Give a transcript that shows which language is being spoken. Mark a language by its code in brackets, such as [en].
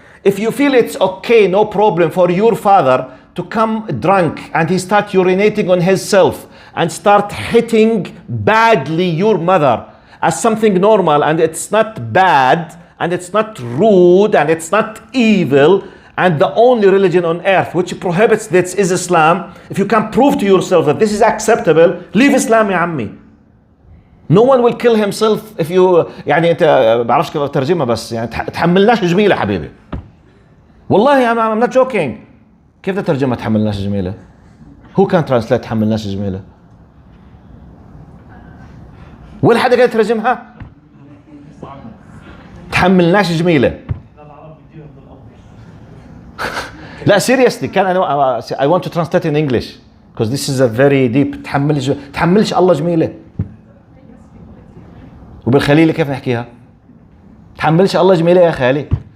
[en] If you feel it's okay, no problem for your father to come drunk and he start urinating on himself and start hitting badly your mother as something normal, and it's not bad and it's not rude and it's not evil, and the only religion on earth which prohibits this is Islam, if you can prove to yourself that this is acceptable, leave Islam [ar] يا عمي. [en] No one will kill himself if you [ar] يعني انت بعرفش كيف اترجمها، بس يعني تحملناش جميله حبيبي. والله [en] I'm not joking. [ar] كيف تترجمها تحملناش جميله؟ [en] Who can translate [ar] تحملناش جميله؟ ولا حدا قال يترجمها؟ تحملناش جميله. لا [en] seriously [ar] كان أنا [en] I want to translate in English because this is a very deep. [ar] تحملش الله جميله. وبالخليلي كيف نحكيها؟ تحملش الله جميله يا خالي.